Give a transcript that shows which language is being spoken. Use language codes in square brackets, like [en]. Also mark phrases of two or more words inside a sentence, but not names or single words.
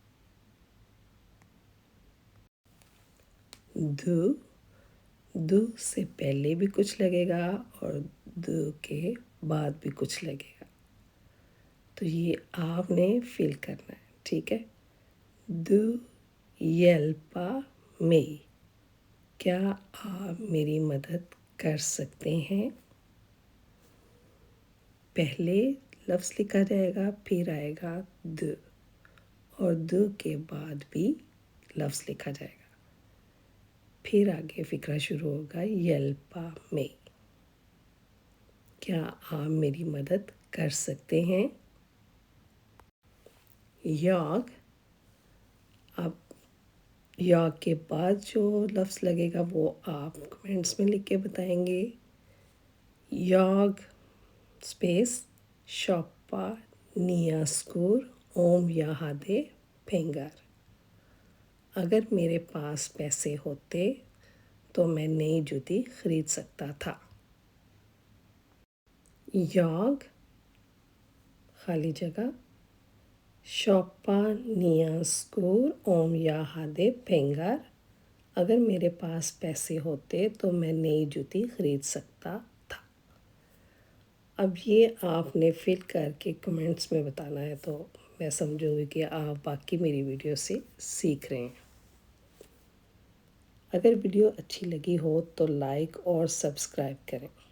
[ur] دو سے پہلے بھی کچھ لگے گا اور دو کے بعد بھی کچھ لگے گا، تو یہ آپ نے فل کرنا ہے، ٹھیک ہے۔ [sv] دو hjälpa mig۔ [ur] کیا آپ میری مدد کر سکتے ہیں؟ پہلے لفظ لکھا جائے گا، پھر آئے گا دو، اور دو کے بعد بھی لفظ لکھا جائے گا، پھر آگے فقرہ شروع ہوگا [sv] hjälpa mig۔ [ur] کیا آپ میری مدد کر سکتے ہیں؟ jag، اب یا کے بعد جو لفظ لگے گا وہ آپ کمنٹس میں لکھ کے بتائیں گے۔ [sv] jag space shoppa nya skor om jag hade pengar۔ [ur] اگر میرے پاس پیسے ہوتے تو میں نئی جوتی خرید سکتا تھا۔ [sv] jag [ur] خالی جگہ [sv] shoppa nya skor om jag hade pengar۔ [ur] اگر میرے پاس پیسے ہوتے تو میں نئی جوتی خرید سکتا تھا۔ اب یہ آپ نے فل کر کے کمنٹس میں بتانا ہے، تو میں سمجھوں گی کہ آپ باقی میری ویڈیو سے سیکھ رہے ہیں۔ اگر ویڈیو اچھی لگی ہو تو لائک اور سبسکرائب کریں۔